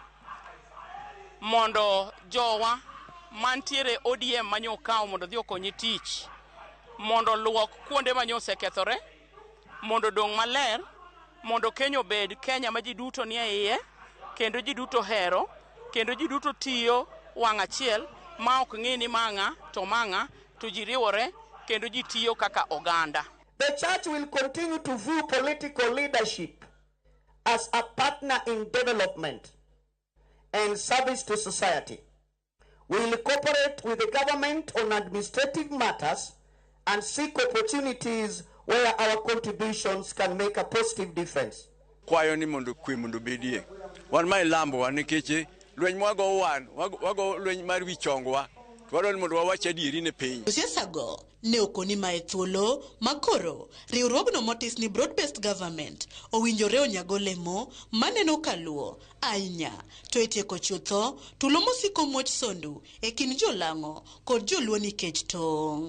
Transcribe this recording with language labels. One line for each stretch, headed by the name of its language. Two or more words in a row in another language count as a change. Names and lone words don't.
Luo (Kenya and Tanzania): mondo jowa mantiere ODM manyo kawo mondo dhi okonyi tich mondo luok kuonde manyo osekethore mondo dong maler mondo Kenya obed Kenya ma ji duto ni e iye kendo ji duto hero kendo ji duto tiyo wang' achiel ma ok ng'e ni mang'a to ji riwore kendo ji tiyo kaka oganda.
English: The church will continue to view political leadership as a partner in development and service to society. We will cooperate with the government on administrative matters and seek opportunities where our contributions can make a positive difference.
Luo (Kenya and Tanzania): Kwayo ni mondo kwe mondo bedie. Wan mai lambo wan nikeche lweny mwago wago lweny mar wichongwa. Twaro ni mondo wawache adieri ne piny. Josiasa go ne okoni mae thuolo makoro riwruogno motis ni
English: broad based government
Luo (Kenya and Tanzania): owinjore onyago lemo maneno kaluo ahinya to etieko chutho tulo mosiko muoch Sondu e kind jolang'o kod joluo nikech tong'.